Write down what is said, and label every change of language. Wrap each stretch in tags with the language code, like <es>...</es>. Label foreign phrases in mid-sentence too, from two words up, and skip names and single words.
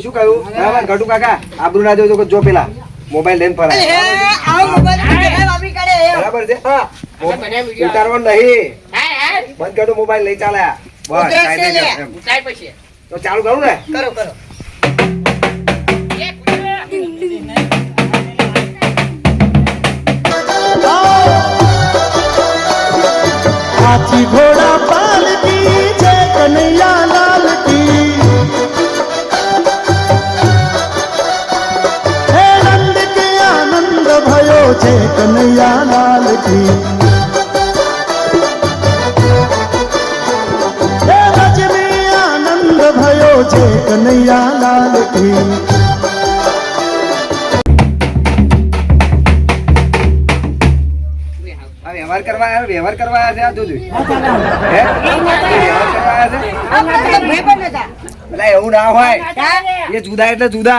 <gu>શું કહ્યું બરાબર ઘટુ કાકા? આબરૂ ના જવું જોઈએ. જો પેલા મોબાઈલ લઈને ફરાય. આવો મોબાઈલ વાપરી કાઢે એમ બરાબર છે? હા બધા વિડીયો ઉતારવાનું નહીં. હા, હા. બંધ કરતો મોબાઈલ લઈ ચાલ્યા. બસ ઉતરાશે કાયદે ને. એમ. ઉતાર પછી. તો ચાલુ કરું ને? કરો કરો એ કૂદો.</gu> <hi>हाथी घोड़ा पालकी जय कन्हैया लाल की हे नंद के आनंद भयो जय कन्हैया लाल की हे ब्रज में आनंद भयो जय कन्हैया लाल की</hi> <gu>આ વ્યવહાર કરવા આવ્યા છે. આ જોજો. હે? વ્યવહાર કરવા આવ્યા છે? આ મારા ભાઈ પણ નતા પેલા એવું ના હોય. એ જુદા એટલે જુદા.</gu>